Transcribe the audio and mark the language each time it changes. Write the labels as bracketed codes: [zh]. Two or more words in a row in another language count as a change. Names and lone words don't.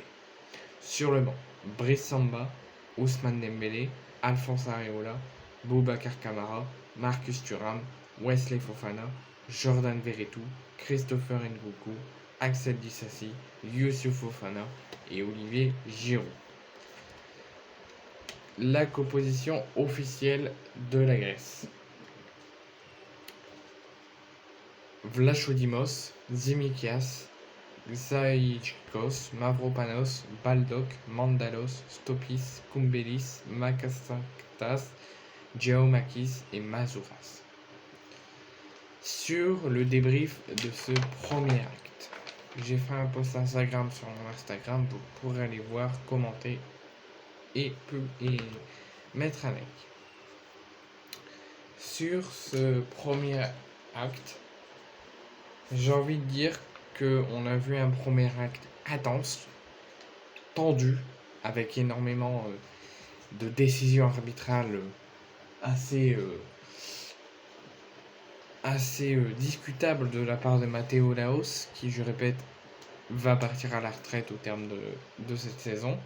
[fr] Sur le banc, Brice Samba, Ousmane Dembélé, Alphonse Areola, Boubacar Kamara, Marcus Thuram, Wesley Fofana, Jordan Verretou, Christopher Nkunku, Axel Disasi, Youssouf Fofana et Olivier Giroud. La composition officielle de la Grèce. Vlachodimos, Tsimikias, Zaïchkos, Mavropanos, Baldock, Mandalos, Stopis, Koumbelis, Makasanktas, Giaomakis et Mazouras. Sur le débrief de ce premier acte, j'ai fait un post Instagram sur mon Instagram, vous pourrez aller voir, commenter et mettre un like. Sur ce premier acte, j'ai envie de dire qu'on a vu un premier acte intense, tendu, avec énormément de décisions arbitrales assez discutables de la part de Matteo Laos, qui, je répète, va partir à la retraite au terme de cette saison.